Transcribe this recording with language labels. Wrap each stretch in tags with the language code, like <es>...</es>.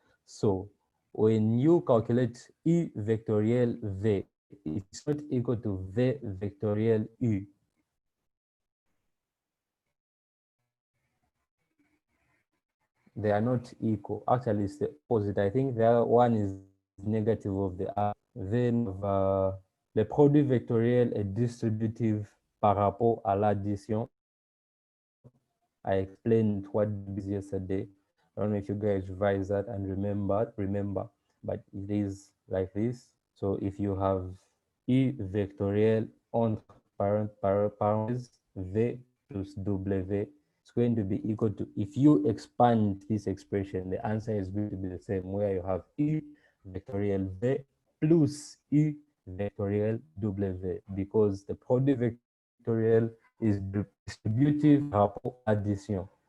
<en>So when you calculate E vectorial V, it's not equal to V vectorial U. They are not equal. Actually, it's the opposite. I think the other one is negative of the other.</en> <fr>Then le produit vectoriel est distributif par rapport à l'addition.</fr> <en>I explained what this yesterday. I don't know if you guys revise that and remember, but it is like this. So if you have E vectoriel</en> <fr>entre parenthèses</fr> <en>V plus W, it's going to be equal to, if you expand this expression, the answer is going to be the same, where you have E vectoriel V plus E vectoriel W, because the product vectoriel is distributive rapport addition.</en>